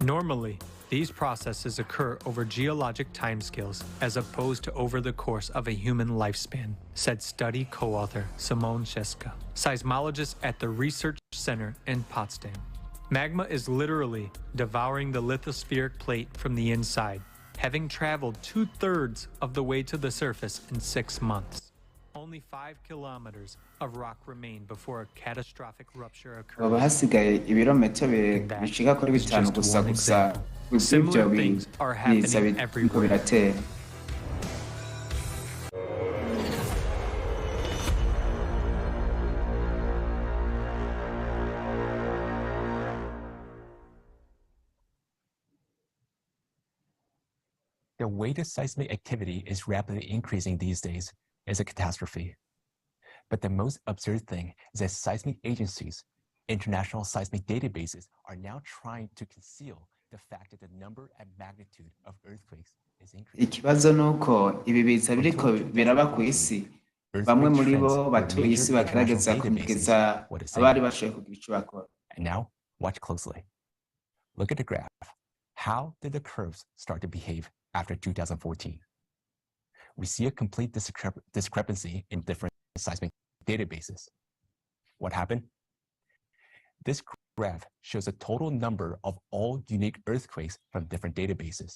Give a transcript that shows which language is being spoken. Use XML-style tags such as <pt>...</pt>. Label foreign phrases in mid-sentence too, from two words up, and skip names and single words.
<en>Normally, these processes occur over geologic timescales as opposed to over the course of a human lifespan, said study co-author Simone Sheska, seismologist at the Research Center in Potsdam. Magma is literally devouring the lithospheric plate from the inside, having traveled 2/3 of the way to the surface in 6 months. Only 5 kilometers of rock remain before a catastrophic rupture</en> <rn>haba</rn> <en>occurs.</en> <rn>hasigaye ibirometero bishika kuri</rn> <en>is</en> <rn>bitanu</rn> <en>just</en> <rn>gusa</rn> <en>one</en> <rn>gusa</rn> <en>example.</en> <rn>ibyo</rn> <en>Similar things are</en> <rn>biza</rn> <en>happening</en> <rn>biriko</rn> <en>everywhere.</en> <rn>biratera.</rn> <en>The way the seismic activity is rapidly increasing these days is a catastrophe. But the most absurd thing is that seismic agencies, international seismic databases, are now trying to conceal the fact that the number and magnitude of earthquakes is increasing.</en> <rn>Ikibazo nuko ibi biza biriko biraba ku isi, bamwe muri bo batuye isi bagerageza kumugeza abari bashoboye kugira icyo bakora.</rn> <en>And now, watch closely. Look at the graph. How did the curves start to behave after 2014? We see a complete discrepancy in different seismic databases. What happened? This graph shows the total number of all unique earthquakes from different databases.</en>